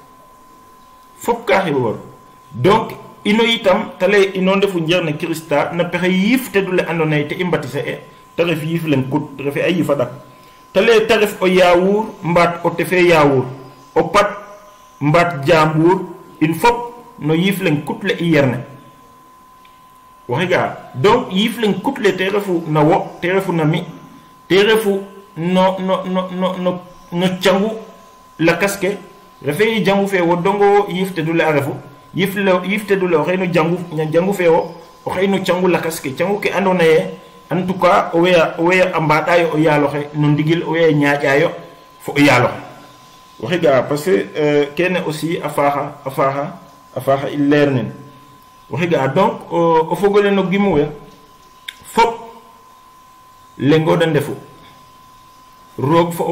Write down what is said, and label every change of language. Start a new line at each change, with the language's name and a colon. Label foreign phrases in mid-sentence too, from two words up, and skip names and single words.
Serer: donc ino itam te lay ino ndefu njerne Krista na pexe yif te dule andoona yee te i mbatise e te ref yif len kut refe a yifa dak te lay te ref o yaawur mbaat o tefe yaawur o pat mbaat jambur in fop no yif len kutle i yerne waxiga donc yif len kutle te refu na wo te refu na mi te refu no cangu lakas ke refe jangu fe wo dongo yif te dule a refu yif te dule o xey no jangu fe wo o xey no cangu lakas ke cangu ke andoona yee
French: en tout cas
Serer: o weya a mbaɗayo o yaaloxe no ndigil o weya ñaaƴayo fo o yaaloxe waxiga
French: parce que
Serer: kene aussi a faaxa i leer nen waxiga donc o fogole no gimu we fop lengo da ndefu roog fo o